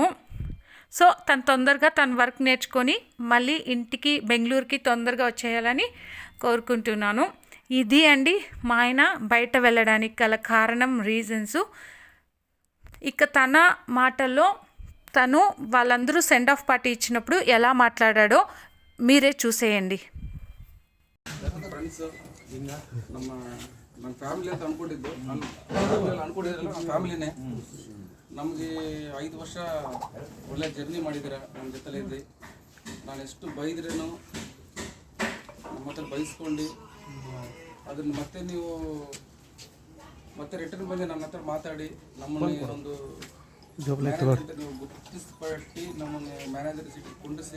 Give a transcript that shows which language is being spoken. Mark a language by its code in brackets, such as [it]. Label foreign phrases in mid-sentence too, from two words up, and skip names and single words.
[te] సో తను తొందరగా తన వర్క్ నేర్చుకొని మళ్ళీ ఇంటికి బెంగళూరుకి తొందరగా వచ్చేయాలని కోరుకుంటున్నాను. ఇది అండి మా ఆయన బయట వెళ్ళడానికి గల కారణం, రీజన్స్. ఇక తన మాటల్లో తను వాళ్ళందరూ సెండ్ ఆఫ్ పార్టీ ఇచ్చినప్పుడు ఎలా మాట్లాడాడో మీరే చూసేయండి. [kn] ನಮಗೆ 5 ವರ್ಷ ಒಳ್ಳೆ ಜರ್ನಿ ಮಾಡಿದ್ದೀರ ನಮ್ಮ ಜೊತೆಲಿದ್ದು. ನಾನು ಎಷ್ಟು ಬೈದ್ರೇನು ನಮ್ಮ ಹತ್ರ ಬೈಸ್ಕೊಂಡು ಅದನ್ನು ಮತ್ತೆ ನೀವು ಮತ್ತೆ ರಿಟರ್ನ್ ಬಂದು ನನ್ನ ಹತ್ರ ಮಾತಾಡಿ ನಮ್ಮನ್ನು ಒಂದು ನೀವು ಗುರುತಿಸ್ಪಟ್ಟಿ ನಮ್ಮನ್ನು ಮ್ಯಾನೇಜರ್ ಸೀಟಿಗೆ ಕುಂಡಿಸಿ.